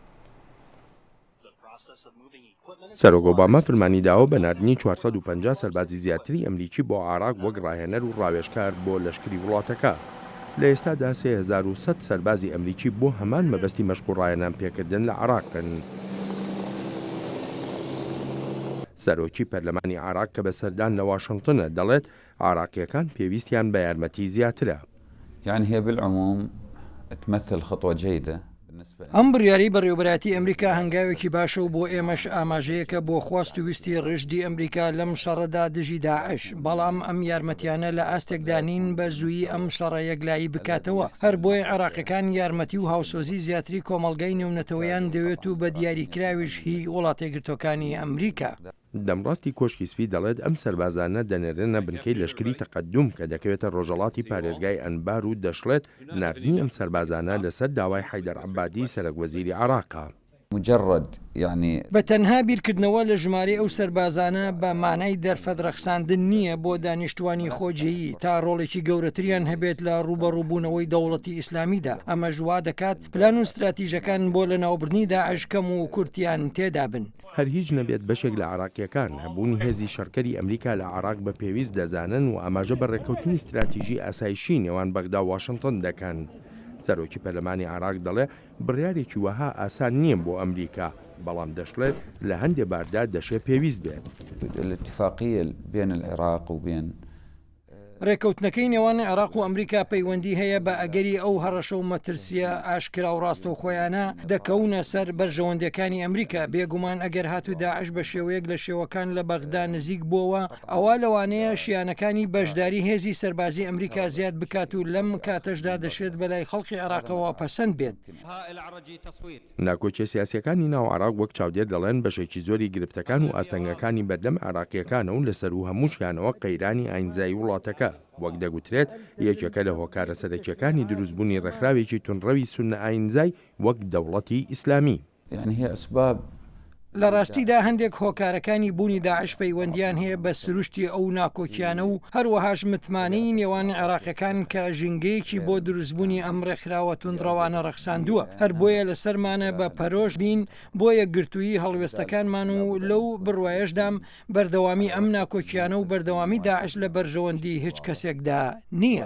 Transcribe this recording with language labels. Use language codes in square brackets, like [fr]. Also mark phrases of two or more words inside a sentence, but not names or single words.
[ckb] سەرۆک ئۆباما فەرمانی داوە بە ناردنی 450 سەربازی زیاتری ئەمریکی بۆ عێراق وەک ڕاهێنەر و ڕاوێژکار بۆ لەشکری وڵاتەکە. لە ئێستادا 3100 سەربازی ئەمریکی بۆ هەمان مەبەستی مەشق و ڕاهێنان پێکردن لە عێراقن. سەرۆکی پەرلەمانی عێراق کە بەسەردان لە واشنگتنە دەڵێت عێراقیەکان پێویستیان بە یارمەتی زیاترە. [ar] يعني هي بالعموم تمثل خطوة جيدة. [ckb] ئەم بڕیاری بەڕێوەبەرایەتی ئەمریکا هەنگاوێکی باشە و بۆ ئێمەش ئاماژەیەکە بۆ خواست و ویستی ڕژدی ئەمریکا لەم شەڕەدا دژی داعش بەڵام ئەم یارمەتیانە لە ئاستێکدانین بە زوویی ئەم شەڕە یەکلایی بکاتەوە هەر بۆی عێراقیەکان یارمەتی و هاوسۆزی زیاتری کۆمەڵگەی نێونەتەوەیان دەوێت و بە دیاریکراویش هی وڵاتە یەکگرتووەکانی ئەمریکا. دەمڕاستی کۆشکی سپی دەڵێت ئەم سەربازانە دەنێرنە بنکەی لەشکری تەقەدوم کە دەکەوێتە ڕۆژەڵاتی پارێزگای ئەنبار و دەشڵێت ناردنی ئەم سەربازانە لەسەر داوای حەیدەر عەبادی سەرۆکوەزیری عێراقا. [ar] مجرد يعني [ckb] بە تەنها بیرکردنەوە لە ژمارە ئەو سەربازانە بە مانای دەرفەترەخساندن نییە بۆ دانیشتوانی خۆجێیی تا ڕۆڵێکی گەورەتریان هەبێت لە ڕوبەڕووبوونەوەی دەوڵەتی ئیسلامیدا. ئەمە ژوا دەکات پلان و استراتیژەکان بۆ لە ناوبردنی داعش کەم و کورتیان تێدا بن. هەر هیچ نەبێت بەشێک لە عێراقیەکان هەبوونی هێزی شەڕکەری ئەمریکا لە عێراق بە پێویست دەزانن و ئاماژە بە ڕێکەوتنی استراتیژی ئاسایشی نێوان بەغدا و واشنگتن دەکەن. سەرۆکی پەرلەمانی عێراق دەڵێ بڕیارێکی وەها ئاسان نییە بۆ ئەمریکا بەڵام دەشڵێت لە هەندێک باردا دەشێت پێویست بێت. [ar] الاتفاقية بين العراق وبين [ckb] ڕێکەوتنەکەی نێوان عێراق و ئەمریکا پەیوەندی هەیە بە ئەگەری ئەو هەڕەشە و مەترسیە ئاشکرا و ڕاستە و خۆیانە دەکەونە سەر بەرژەوەندەکانی ئەمریکا بێگومان ئەگەر هاتو داعش بە شێوەیەک لە شێوەکان لە بەغدا نزیک بووە ئەوە لەوانەیە شیانەکانی بەشداری هێزی سەربازی ئەمریکا زیاد بکات و لەم کاتەشدا دەشێت بەلای خەڵکی عێراقەوە پەسەند بێت. ناکۆچە سیاسیەکانی ناو عێراق وەک چاودێر دەڵێن بەشێکی زۆری گرفتەکان و ئاستەنگەکانی بەردەم عێراقیەکانە و لەسەر و هەمووشیانەوە قەیرانی ئاینزایی وڵاتەکە وەک دەگوترێت یەکێکە لە هۆکارە سەرەکیەکانی دروستبوونی ڕێکخراوێکی تونڕەوی سونە ئاینزای وەک دەوڵەتی ئیسلامی. [ar] يعني هي أسباب [ckb] لە ڕاستیدا هەندێک هۆکارەکانی بوونی داعش پەیوەندیان هەیە بە سروشتی ئەو ناکۆکیانە و هەروەهاش متمانەی نێوان عێراقیەکان کە ژینگەیەکی بۆ دروستبوونی ئەم ڕێکخراوە تونڕەوانە ڕەخساندووە هەر بۆیە لەسەرمانە بە پەرۆش بین بۆ یەکگرتووی هەڵوێستەکانمان و لەو بڕوایەشدام بەردەوامی ئەم ناکۆکیانە و بەردەوامی داعش لە بەرژەوەندی هیچ کەسێکدا نییە.